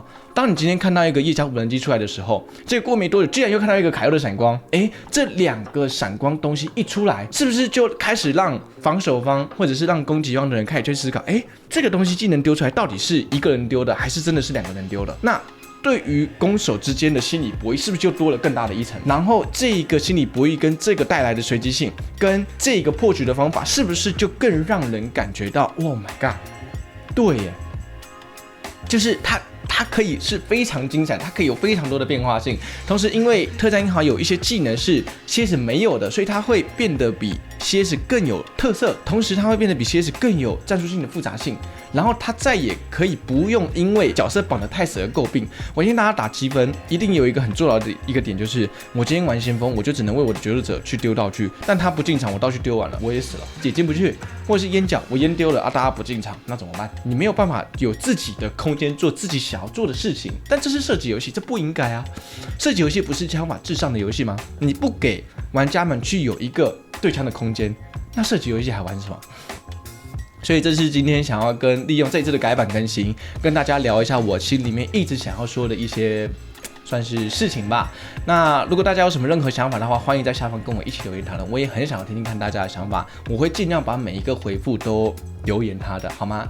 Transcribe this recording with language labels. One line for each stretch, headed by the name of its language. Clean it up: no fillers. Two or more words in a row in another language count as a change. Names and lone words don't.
Chinese: 當你今天看到一個夜宵無人機出來的時候，這個過沒多久，居然又看到一個凱歐的閃光，這2個閃光東西一出來，是不是就開始讓防守方或者是讓攻擊方的人開始去思考，這個東西技能丟出來到底是一個人丟的，還是真的是2個人丟的？那對於攻守之間的心理博弈，是不是就多了更大的一層？然後這個心理博弈跟這個帶來的隨機性，跟這個破局的方法，是不是就更讓人感覺到 ，
English: Oh my god，
Chinese: 對耶，就是它可以是非常精彩，它可以有非常多的變化性。同時，因為特戰英豪有一些技能是 CS 沒有的，所以它會变得比 CS 更有特色，同時它會變得比 CS 更有戰術性的複雜性。然後它再也可以不用因為角色綁得太死而詬病。我今天大家打積分，一定有一個很重要的一個點，就是我今天玩先鋒，我就只能為我的决斗者去丟道具，但他不進場，我道具丟完了，我也死了，也進不去。或者是烟角，我烟丟了啊，大家不進場，那怎麼辦？你沒有辦法有自己的空間做自己想要做的事情。但這是射擊遊戲，這不應該啊！射擊遊戲不是槍法至上的遊戲嗎？你不給玩家們去有一個對槍的空間，那射擊遊戲還玩什麼？所以這是今天想要利用這次的改版更新，跟大家聊一下我心裡面一直想要說的一些算是事情吧。那如果大家有什麼任何想法的話，歡迎在下方跟我一起留言討論。我也很想要聽聽看大家的想法，我會盡量把每一個回復都留言他的，好嗎？